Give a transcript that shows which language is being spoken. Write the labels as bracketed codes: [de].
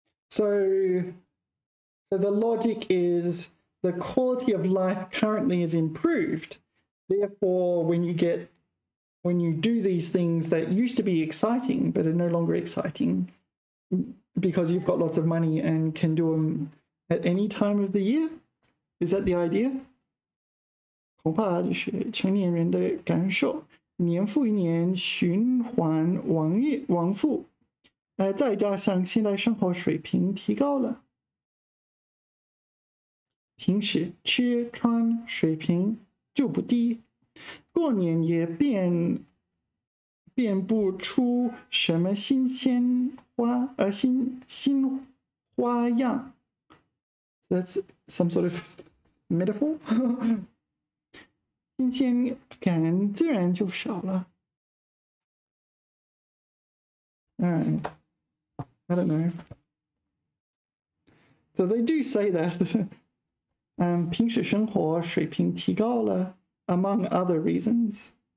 [en] So the logic is the quality of life currently is improved. Therefore, when you do these things that used to be exciting but are no longer exciting because you've got lots of money and can do them at any time of the year, is that the idea? [zh] 恐怕就是成年人的感受，年复一年循环往复。再加上现在生活水平提高了，平时吃穿水平就不低，过年也变不出什么新花样。 [en] That's some sort of metaphor. [zh] 新鲜感自然就少了。 [en] Alright. I don't know. So they do say that [zh] 平时生活水平提高了 [en] among other reasons.